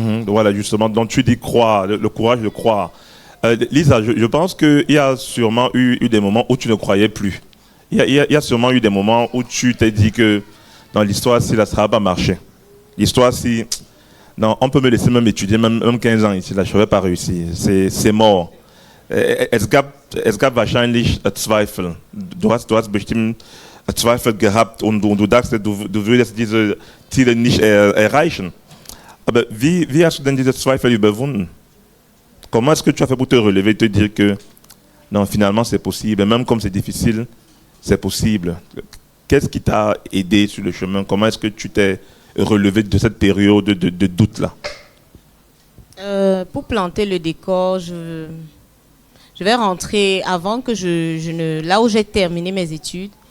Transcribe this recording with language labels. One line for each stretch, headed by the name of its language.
French: Voilà, justement, donc tu dis croire, le courage de croire. Lisa, je pense qu'il y a sûrement eu des moments où tu ne croyais plus. Il y a sûrement eu des moments où tu t'es dit que dans l'histoire, si là, ça va pas marcher. L'histoire, si... Non, on peut me laisser même étudier, même 15 ans ici, là, je ne vais pas réussir. C'est mort.
German: Es gab wahrscheinlich Zweifel. Du hast bestimmt Zweifel gehabt und du dachtest, du würdest diese Ziele nicht erreichen. Aber wie hast du denn diese Zweifel überwunden?
French: Comment est-ce que tu as fait pour te relever et te dire que non, finalement, c'est possible, et même comme c'est difficile, c'est possible? Qu'est-ce qui t'a aidé sur le chemin? Comment est-ce que tu t'es relevé de cette période de doute-là? Pour planter le décor, je vais rentrer avant que là où j'ai terminé mes études.